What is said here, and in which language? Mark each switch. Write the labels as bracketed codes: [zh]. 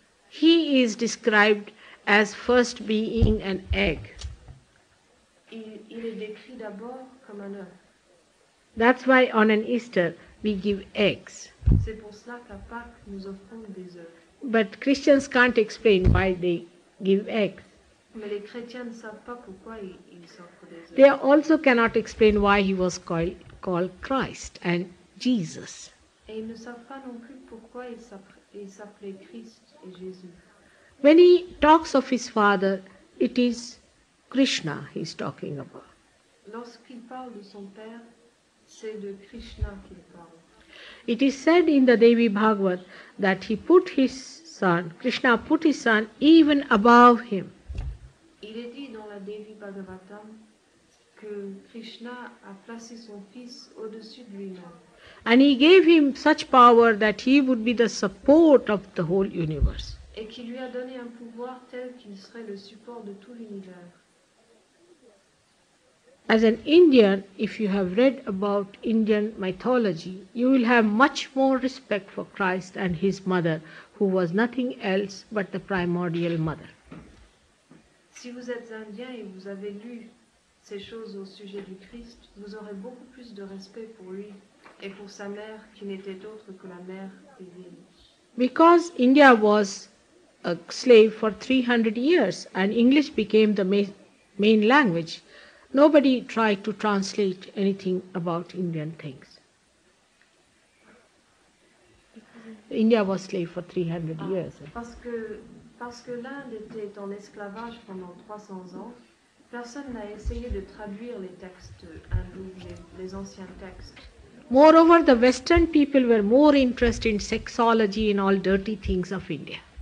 [en] He is described as first being an egg. [fr] Il est décrit d'abord comme un œuf. [en] That's why on an Easter we give eggs. [fr] C'est pour cela qu'à Pâques, nous offrons des œufs. [en] But Christians can't explain why they give eggs. [fr] Mais les chrétiens ne savent pas pourquoi ils s'offrent des [en] They [fr] œufs. [en] also cannot explain why he was called Christ and Jesus. [fr] Et ils ne savent pas non plus pourquoi il s'appelait Christ et Jésus. [en] When he talks of his father, it is Krishna he's talking about. [fr] Lorsqu'il parle de son père, c'est de Krishna qu'il parle. [en] It is said in the Devi Bhagavad that he put his son, Krishna put his son even above him. [fr] Il est dit dans la Devi Bhagavatam que Krishna a placé son fils au-dessus de lui-même. [en] And he gave him such power that he would be the support of the whole universe. [fr] Et qui lui a donné un pouvoir tel qu'il serait le support de tout l'univers. [en] As an Indian, if you have read about Indian mythology, you will have much more respect for Christ and his mother, who was nothing else but the primordial mother. [fr] Si vous êtes indien et vous avez lu ces choses au sujet du Christ, vous aurez beaucoup plus de respect pour lui et pour sa mère qui n'était autre que la mère divine. [en] Because India was a slave for 300 years and English became the main language, nobody tried to translate anything about Indian things. India was slave for 300 years. [fr] Parce que l'Inde était en esclavage pendant 300 ans, personne n'a essayé de traduire les textes hindous, les anciens textes. [en] Moreover, the Western people were more interested in sexology and all dirty things of India.